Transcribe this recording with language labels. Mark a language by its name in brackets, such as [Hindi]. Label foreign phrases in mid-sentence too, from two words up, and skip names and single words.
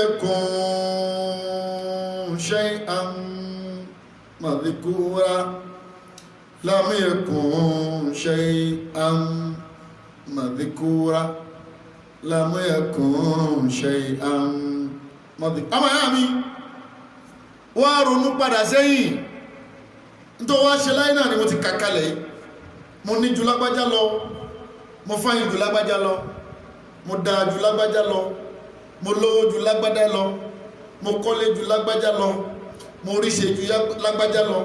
[Arabic] يكن شيئا مذكورا لم يكن شيئا مذكورا لم يكن شيئا مذكورا. [Yoruba] Àmọ́ yá mi wá ronú padà sẹ́yìn nítorí wá ṣe láyé náà ni mo ti kàkalẹ̀ yìí mo ní ju lágbájá lọ mo fáyìn ju lágbájá lọ mo dáa ju lágbájá lọ mo lówó ju lágbájá lọ mo kọ́lé ju lágbájá lọ mo ríṣe ju lágbájá lọ